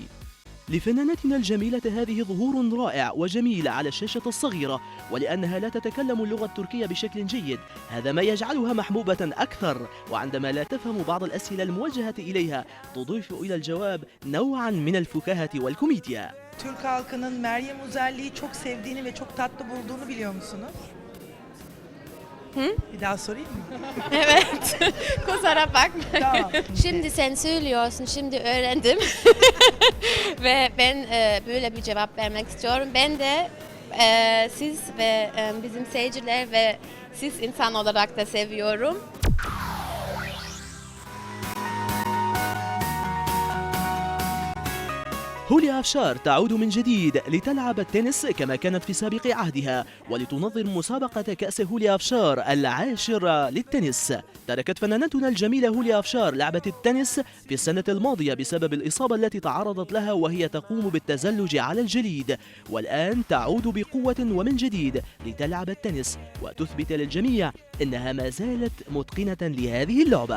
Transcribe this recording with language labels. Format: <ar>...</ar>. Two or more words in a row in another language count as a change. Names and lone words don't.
<ar>لفنانتنا الجميلة هذه ظهور رائع وجميل على الشاشة الصغيرة، ولأنها لا تتكلم اللغة التركية بشكل جيد، هذا ما يجعلها محبوبة أكثر، وعندما لا تفهم بعض الأسئلة الموجهة إليها تضيف إلى الجواب نوعا من الفكاهة والكوميديا.</ar> <tr>Türk halkının Meryem Uzerli'yi çok sevdiğini ve çok tatlı bulduğunu biliyor musunuz? Hı? Bir daha sorayım mı? Evet. Kusura bakma. Tamam. Şimdi sen söylüyorsun, şimdi öğrendim. Ve ben böyle bir cevap vermek istiyorum. Ben de siz ve bizim seyirciler ve siz insan olarak da seviyorum.</tr> <ar>هوليا أفشار تعود من جديد لتلعب التنس كما كانت في سابق عهدها، ولتنظم مسابقة كأس هوليا أفشار العاشر للتنس. تركت فنانتنا الجميلة هوليا أفشار لعبة التنس في السنة الماضية بسبب الإصابة التي تعرضت لها وهي تقوم بالتزلج على الجليد، والآن تعود بقوة ومن جديد لتلعب التنس وتثبت للجميع أنها ما زالت متقنة لهذه اللعبة.</ar>